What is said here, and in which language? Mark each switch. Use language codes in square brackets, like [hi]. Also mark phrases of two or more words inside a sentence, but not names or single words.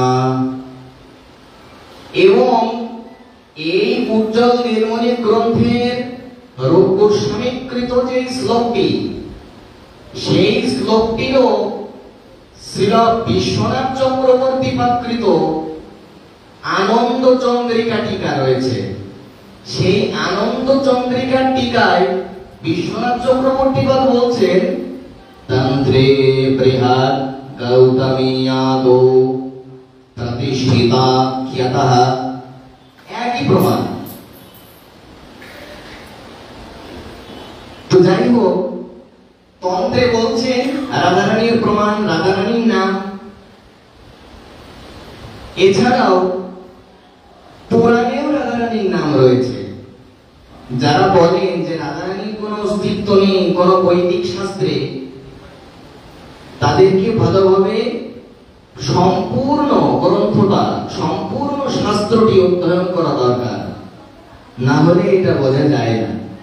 [bn] এবং এই উজ্জ্বল নীলমণি গ্রন্থের রূপ গোস্বামী কৃত যে শ্লোকটি, সেই শ্লোকটিরও শ্রীল বিশ্বনাথ চক্রবর্তী পাদকৃত আনন্দ চন্দ্রিকা টিকা রয়েছে। সেই আনন্দ চন্দ্রিকার টিকায় বিশ্বনাথ চক্রবর্তী পাদ বলছেন [sa] तंत्रे बृहत् गौतमीयादो प्रतिष्ठिता ख्यातः एक ही प्रमाण। [bn] तो যাই হোক, তন্ত্রে বলছেন রাধারানীর প্রমাণ, রাধারানীর নাম। এছাড়াও পুরাণেও রাধারানীর নাম রয়েছে। যারা বলেন যে রাধারানীর কোনো অস্তিত্ব নেই কোনো বৈদিক শাস্ত্রে, তাদেরকে ভালোভাবে সম্পূর্ণ গ্রন্থটা, সম্পূর্ণ শাস্ত্রটি অধ্যয়ন করা দরকার, না হলে এটা বোঝা যায় না।